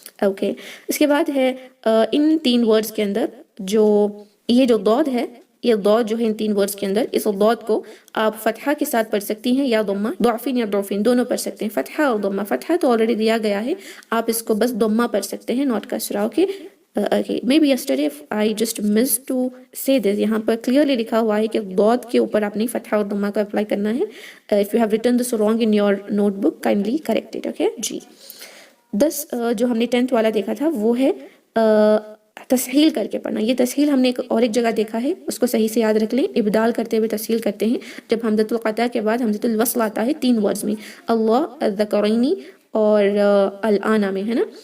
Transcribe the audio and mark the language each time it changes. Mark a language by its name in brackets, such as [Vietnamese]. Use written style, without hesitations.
[Urdu] Okay, اس کے بعد ہے ان 3 ورڈز کے اندر جو یہ جو ضاد ہے، یہ ضاد جو ہے ان 3 ورڈز کے اندر، اس ضاد کو آپ فتحہ کے ساتھ پڑھ سکتی ہیں یا ضمہ، ضعفین یا ضعفین دونوں پڑھ سکتے ہیں. فتحہ اور ضمہ، فتحہ تو آلریڈی دیا گیا ہے، آپ اس کو بس ضمہ پڑھ سکتے ہیں، not کسرہ. [English] Okay maybe yesterday I just missed to say this. [Urdu] یہاں پر کلیئرلی لکھا ہوا ہے کہ ضاد کے اوپر آپ نے فتحہ اور ضمہ کو اپلائی کرنا ہے. [English] if you have written this wrong in your notebook kindly correct it. [Urdu] Okay جی، 10 جو ہم نے 10th والا دیکھا تھا وہ ہے تسہیل کر کے پڑھنا. یہ تسہیل ہم نے ایک جگہ دیکھا ہے، اس کو صحیح سے یاد رکھ لیں. ابدال کرتے ہوئے تسہیل کرتے ہیں جب حمزۃ القطع کے بعد حمزۃ الوصل آتا ہے 3 ورڈز میں، اللہ، الذکرینی اور الآن میں، ہے نا.